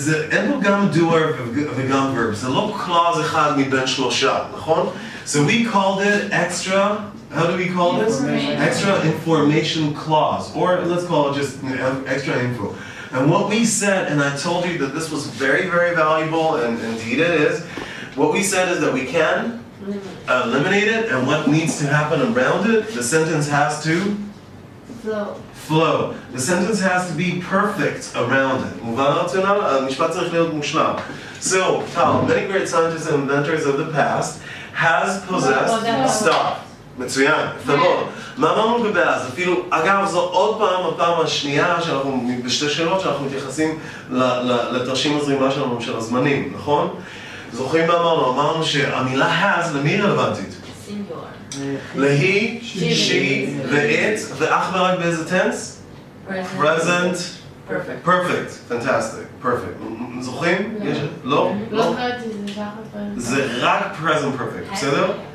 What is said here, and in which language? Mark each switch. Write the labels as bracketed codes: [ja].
[he] אין פה גם doer וגם verb, זה לא clause אחד מבין שלושה, נכון? [en] So we called it extra, how do we call this? Extra information clause, or let's call it just extra info. And what we said, and I told you that this was very, very valuable, and indeed it is, what we said is that we can eliminate it, and what needs to happen around it, the sentence has to flow. The sentence has to be perfect around it. [he] מובן הרציונל? המשפט צריך להיות מושלם. [en] So, Tal, many great scientists and inventors of the past has possessed stop. [he] מצוין, תבוא. מה אמרנו בבאז? אפילו, אגב, זו עוד פעם, הפעם השנייה שאנחנו, בשתי שאלות שאנחנו מתייחסים לתרשים הזרימה שלנו של הזמנים, נכון? זוכרים מה אמרנו? אמרנו שהמילה has למי רלוונטית? להי, she, ו-it, ואך ורק באיזה tense? [en] present, perfect, fantastic, perfect. [he] זוכרים? לא? לא חייתי, זה שחר. זה רק present perfect, בסדר?